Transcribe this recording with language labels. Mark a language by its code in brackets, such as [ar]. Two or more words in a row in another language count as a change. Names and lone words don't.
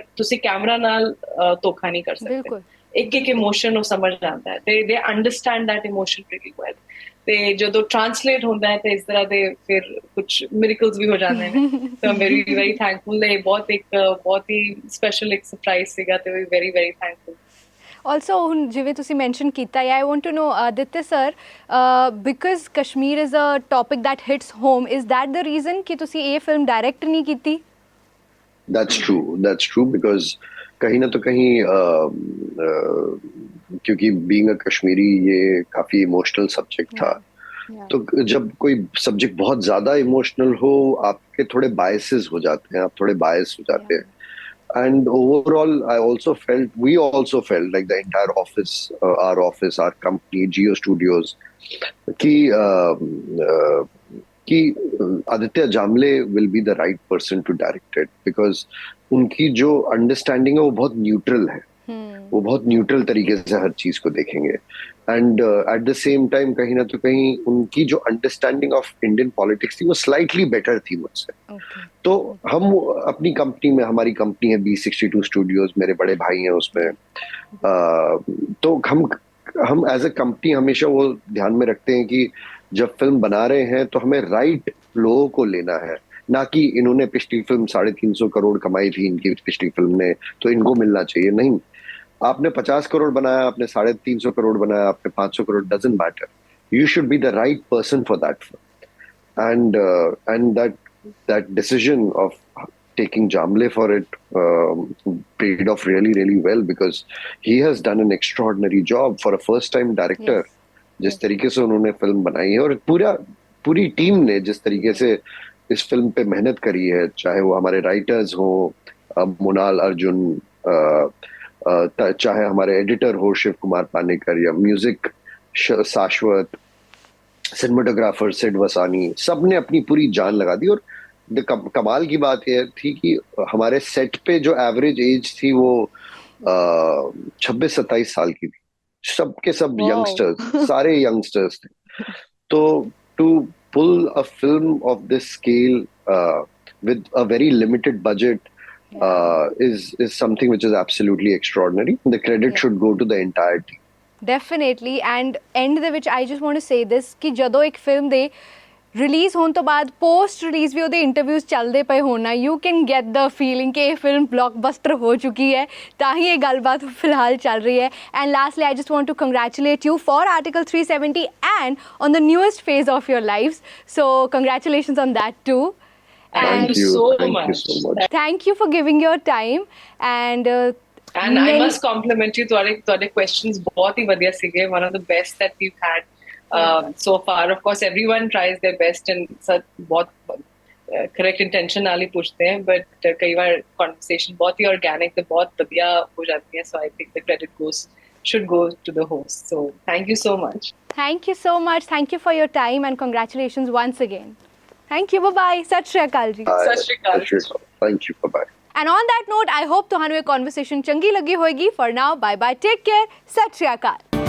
[pa] ਤੁਸੀਂ ਕੈਮਰਾ ਨਾਲ ਧੋਖਾ ਨਹੀਂ ਕਰ ਸਕਦੇ, ਇੱਕ ਇਮੋਸ਼ਨ ਉਹ ਸਮਝ ਜਾਂਦਾ ਹੈ ਤੇ [en] they understand that emotion pretty well. [pa] ਤੇ ਜਦੋਂ ਟ੍ਰਾਂਸਲੇਟ ਹੁੰਦਾ ਹੈ ਤੇ ਇਸ ਤਰ੍ਹਾਂ ਦੇ ਫਿਰ ਕੁਝ ਮਿਰੇਕਲਸ ਵੀ ਹੋ ਜਾਂਦੇ ਨੇ। ਤਾਂ [en] very very thankful [pa] ਹੈ, ਬਹੁਤ ਹੀ ਸਪੈਸ਼ਲ ਇੱਕ ਸਰਪ੍ਰਾਈਜ਼ ਸੀਗਾ ਤੇ [en] very very thankful. [pa] Also, ਹੁਣ ਜਿਵੇਂ ਤੁਸੀਂ ਮੈਂਸ਼ਨ ਕੀਤਾ ਹੈ, [en] I want to know, Aditya sir, because Kashmir is a topic that hits home, is that the reason कि [pa] ਤੁਸੀਂ ਇਹ ਫਿਲਮ ਡਾਇਰੈਕਟ ਨਹੀਂ ਕੀਤੀ? [en] That's true because [hi] कहीं ना तो कहीं क्योंकि [en] being a Kashmiri [hi] ये काफी इमोशनल सब्जेक्ट था। तो जब कोई सब्जेक्ट बहुत ज्यादा इमोशनल हो, आपके थोड़े बायसेस हो जाते हैं, आप थोड़े बायस हो जाते हैं। [en] And overall, we also felt like the entire office, our company, Geo Studios, [hi] कि आदित्य जामले [en] will be the right person to direct it because [hi] उनकी जो अंडरस्टैंडिंग है वो बहुत न्यूट्रल है। वो बहुत न्यूट्रल तरीके से हर चीज को देखेंगे [en] and at the same time [hi] कहीं ना तो कहीं उनकी जो [en] understanding of Indian politics [hi] थी वो [en] slightly better [hi] थी मुझसे। तो हम अपनी कंपनी में, हमारी कंपनी है B62 स्टूडियोज, मेरे बड़े भाई हैं उसमें, तो हम [en] as a company [hi] हमेशा वो ध्यान में रखते हैं कि जब फिल्म बना रहे हैं तो हमें राइट लोगों को लेना है, ना कि इन्होंने पिछली फिल्म 350 करोड़ कमाई थी इनकी पिछली फिल्म ने तो इनको मिलना चाहिए। नहीं, आपने 50 करोड़ बनाया, आपने 350 करोड़ बनाया, आपने 500 करोड़, [en] doesn't matter, you should be the right person for that film. एंड that decision of taking Jamle for it paid off really well because he has done an extraordinary job for a first time director। [hi] जिस तरीके से उन्होंने फिल्म बनाई है और पूरी टीम ने जिस तरीके से इस फिल्म पे मेहनत करी है, चाहे वो हमारे राइटर्स हो मुनाल अर्जुन, चाहे हमारे एडिटर हो शिव कुमार पानेकर, या म्यूजिक शाश्वत, सिनेमाटोग्राफर सिड वसानी, सबने अपनी पूरी जान लगा दी। और कमाल की बात यह थी कि हमारे सेट पे जो [en] average age [hi] थी वो 26-27 साल की थी, सबके सब यंगस्टर्स, सारे यंगस्टर्स थे। [en] तो to pull a film of this scale with a very limited budget is something which is absolutely extraordinary. The credit should go to the entire team. Definitely, and end [pa] ਦੇ ਵਿੱਚ [en] I just want to say this [pa] ਕਿ ਜਦੋਂ ਇੱਕ ਫਿਲਮ ਦੇ ਰਿਲੀਜ਼ ਹੋਣ ਤੋਂ ਬਾਅਦ [en] post release [pa] ਵੀ ਉਹਦੇ ਇੰਟਰਵਿਊਜ਼ ਚੱਲਦੇ ਪਏ ਹੋਣਾ, [en] you can get the feeling [pa] ਕਿ ਇਹ ਫਿਲਮ ਬਲੌਕਬਸਟਰ ਹੋ ਚੁੱਕੀ ਹੈ, ਤਾਂ ਹੀ ਇਹ ਗੱਲਬਾਤ ਫਿਲਹਾਲ ਚੱਲ ਰਹੀ ਹੈ। [en] and lastly I just want to congratulate you for Article 370 and on the newest phase of your lives, so congratulations on that too. Thank you so much. Thank you for giving your time and I must compliment you. [pa] ਤੁਹਾਡੇ questions ਬਹੁਤ ਹੀ ਵਧੀਆ ਸੀਗੇ, [en] one of the best that we've had so far. Of course everyone tries their best and [pa] ਬਹੁਤ [en] correct intention [pa] ਨਾਲ ਹੀ ਪੁੱਛਦੇ हैं, but ਕਈ ਵਾਰ conversation ਬਹੁਤ ਹੀ organic ਤੇ ਬਹੁਤ ਵਧੀਆ ਹੋ ਜਾਂਦੀ ਹੈ, [en] so I think the credit should go to the host. So thank you so much. Thank you so much. Thank you for your time and congratulations once again. Thank you. Bye-bye. [pa] Sat Shri Akal ji. Sat Shri Akal. [en] Thank you. Bye-bye. And on that note, I hope [pa] ਤੁਹਾਨੂੰ ਇਹ conversation ਚੰਗੀ ਲੱਗੀ ਹੋਏਗੀ. [en] For now, bye-bye. Take care. [pa] Sat Shri Akal.